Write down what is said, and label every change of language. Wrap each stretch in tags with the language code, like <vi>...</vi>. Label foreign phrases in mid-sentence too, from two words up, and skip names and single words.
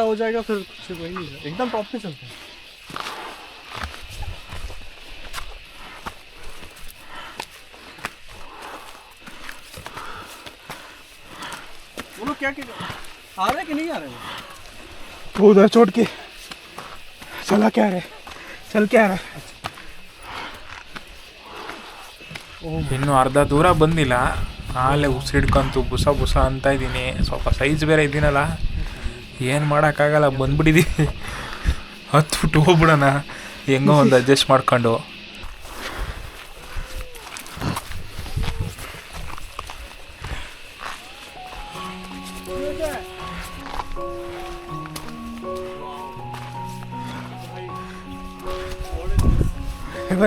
<hi>हो जाएगा फिर कुछ वही नहीं है, एकदम टॉप पे चलते हैं. वो लोग क्या आ रहे कि नहीं आ रहे? वो उधर छोड़ के चला क्या रहे, चल क्या रहा.</hi> <kn>ಇನ್ನು ಅರ್ಧ ದೂರ ಬಂದಿಲ್ಲ, ಆಲೇ ಉಸಿಡ್ಕೊಂತು ಬುಸ ಬುಸ ಅಂತ ಇದ್ದೀನಿ. ಸ್ವಲ್ಪ ಸೈಜ್ ಬೇರೆ ಇದ್ದೀನಲ್ಲ, ಏನು ಮಾಡೋಕ್ಕಾಗಲ್ಲ, ಬಂದ್ಬಿಟ್ಟಿದ್ದೀವಿ. ಹತ್ಬಿಟ್ಟು ಹೋಗ್ಬಿಡೋಣ ಹೆಂಗೋ ಒಂದು ಅಡ್ಜಸ್ಟ್ ಮಾಡ್ಕೊಂಡು.</kn> <en>Heaven.</en>